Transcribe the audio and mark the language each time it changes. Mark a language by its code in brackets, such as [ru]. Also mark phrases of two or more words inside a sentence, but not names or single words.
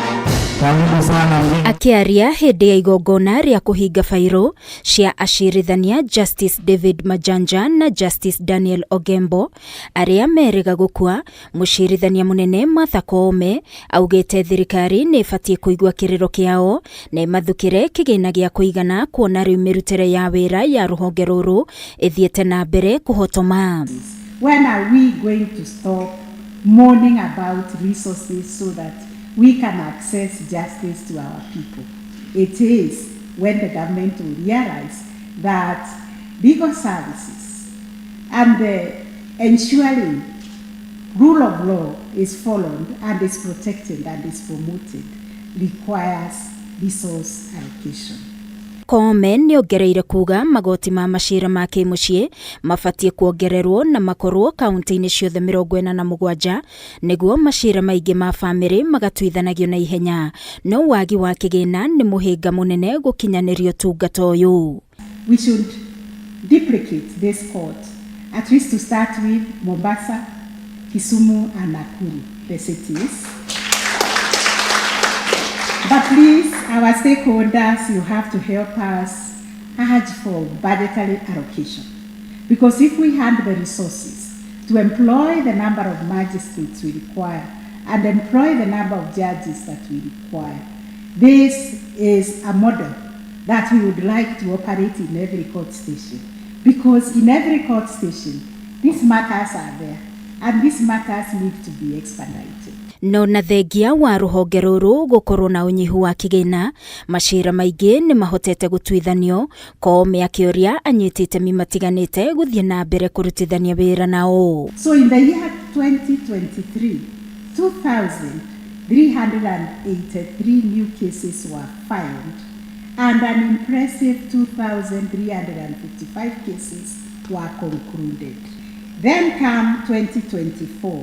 [ki] Akiaria hindi ya igongona ria kuhinga fairo cia acirithania Justice David Majanja na Justice Daniel Ogembo aria meriga gukua, Mucirithania munene Martha Koome augite thirikari ni ibatie kuigua kiriro kiao na mathukire kigina gia kuigana kuona riu mirutire ya wira ya ruhonge ruru ithiete na mbere kuhotoma. [en] When are we going to stop mourning about resources so that we can access justice to our people? It is when the government will realize that legal services and ensuring rule of law is followed and is protected and is promoted requires resource allocation. [ki] Koome ni ongereire kuga magoti ma macira ma kimucii mabatie kuongererwo na makorwo kaunti-ini ciothe 47 niguo macira maingi ma family magatuithanagio na ihenya, no wagi wa kigina ni muhinga munene gukinyanirio tungata uyu. [en] We should duplicate this court, at least to start with Mombasa, Kisumu and Nakuru, the cities. But please, our stakeholders, you have to help us urge for budgetary allocation. Because if we have the resources to employ the number of magistrates we require and employ the number of judges that we require, this is a model that we would like to operate in every court station. Because in every court station, these matters are there and these matters need to be expedited. [ki] No na thengia wa ruhonge ruru gukorwo na unyihu wa kigina, macira maingi ni mahotete gutuithanio. Koome akioria anyitite mimatiganite guthie na mbere kurutithania wira nao. [en] So in the year 2023, 2,383 new cases were filed and an impressive 2,355 cases were concluded. Then come 2024.